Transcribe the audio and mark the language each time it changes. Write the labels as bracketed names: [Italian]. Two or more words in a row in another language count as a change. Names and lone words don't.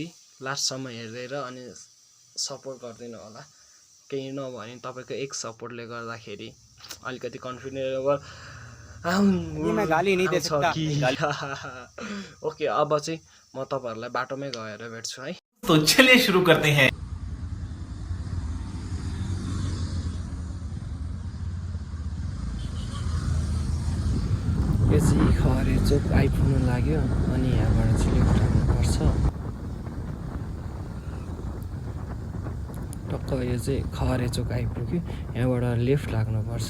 [Nepali] लास्टसम्म हेरेर अनि सपोर्ट गरिदिनु होला। केही नभने तपाईँको एक सपोर्टले गर्दाखेरि अलिकति [English] confidence level okay. [Nepali] अब चाहिँ म तपाईँहरूलाई बाटोमै गएर भेट्छु है। [Hindi] तो चलिए शुरू करते हैं। [Nepali] यो चाहिँ खरे चोक आइपुग्नु लाग्यो अनि यहाँबाट चाहिँ लेफ्ट लाग्नुपर्छ। टक्क यो चाहिँ खरे चोक आइपुग्यो, यहाँबाट लेफ्ट लाग्नुपर्छ।